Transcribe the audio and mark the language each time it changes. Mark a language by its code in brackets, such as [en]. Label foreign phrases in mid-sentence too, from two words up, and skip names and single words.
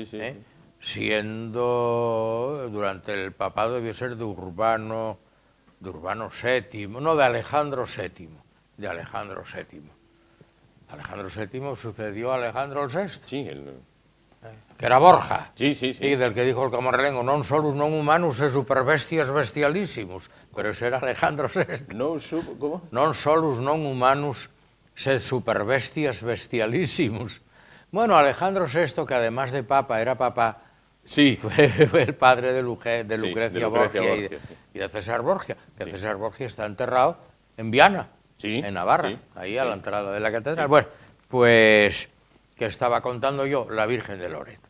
[es] Siendo durante el papado debió ser de Urbano VII, no, de Alejandro VII, Alejandro VII sucedió a Alejandro VI, que era Borja, y del que dijo el camarlengo, [la] non solus non humanus e superbestias bestialissimus, [es] pero ese era Alejandro VI. ¿Cómo? [la] Non solus non humanus sed superbestias bestialissimus. [es] Bueno, Alejandro VI, que además de papa, era papa, fue el padre de Lucrecia Borgia y de César Borgia, que César Borgia está enterrado en Viana, en Navarra, ahí a la entrada de la catedral. Bueno, pues, que estaba contando yo, la Virgen de Loreto.